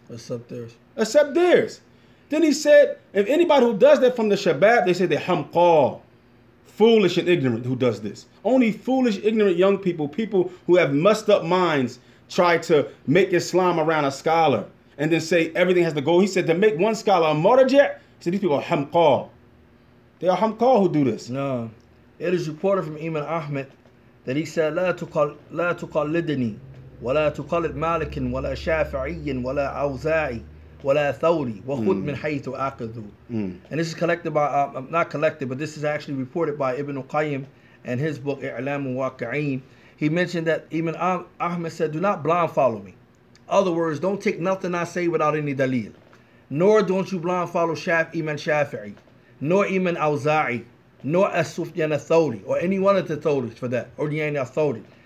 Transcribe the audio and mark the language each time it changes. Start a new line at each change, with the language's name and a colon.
English: Except theirs. Then he said, if anybody who does that from the Shabab, they say they're hamqa, foolish and ignorant who does this. Only foolish, ignorant young people, people who have messed up minds, try to make Islam around a scholar and then say everything has to go. He said to make one scholar a marja', he said these people are hamqa. They are hamqa who do this. No. It is reported from Imam Ahmed that he said,
Arabic: لا تقلدني ولا تقلد مالك ولا شافعي ولا أوزاعي ولا ثوري وخذ من حيث أخذوا.
English: And this is collected by, not collected, but this is actually reported by Ibn Qayyim and his book I'lam al-Waqi'in. He mentioned that Imam Ahmed said, do not blind follow me. Other words, don't take nothing I say without any dalil. Nor don't you blind follow Imam Shafi'i, nor Imam Awza'i, nor As-Sufyan al-Thawri, or any one of the Thawris for that, or the al-Thawri.